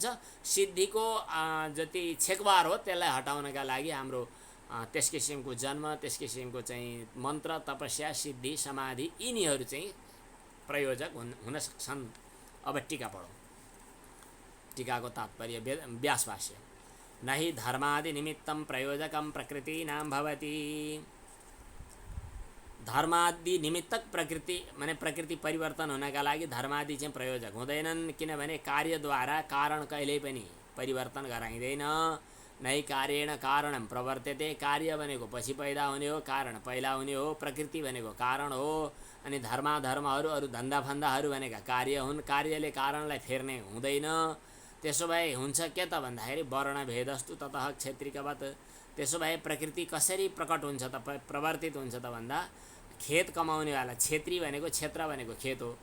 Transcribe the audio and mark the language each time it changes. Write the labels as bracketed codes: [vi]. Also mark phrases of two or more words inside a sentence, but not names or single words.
[ne] सिद्धिको जति छेकबार हो त्यसलाई हटाउनका लागि हाम्रो त्यस किसिमको जन्म, त्यस किसिमको चाहिँ मन्त्र, तपस्या, सिद्धि, समाधि यिनीहरू चाहिँ प्रयोजक हुन सक्छन्। अब टीका पढौँ। टीकाको तात्पर्य व्यास भाष्य। [sa] नहि धर्मादि निमित्तं प्रयोजकं प्रकृतीनां भवति। [ne] धर्मादि निमित्तक प्रकृति माने प्रकृति परिवर्तन हुनका लागि धर्मादि चाहिँ प्रयोजक हुँदैनन्, किनभने कार्यद्वारा कारण कहिल्यै पनि परिवर्तन गराइँदैन। [sa] नै कार्येण कारणं प्रवर्त्यते। [ne] कार्य भनेको पछि पैदा हुने हो, कारण पहिला हुने हो। प्रकृति भनेको कारण हो। अनि धर्माधर्महरू, अरू धन्दाफन्दाहरू भनेका कार्य हुन्। कार्यले कारणलाई फेर्ने हुँदैन। त्यसो भए हुन्छ के त भन्दाखेरि [sa] वर्णभेदस्तु ततः क्षेत्रिकवत्। [ne] त्यसो भए प्रकृति कसरी प्रकट हुन्छ त, प्रवर्तित हुन्छ त भन्दा खेत कमाउनेवाला, क्षेत्री भनेको क्षेत्र भनेको खेत हो।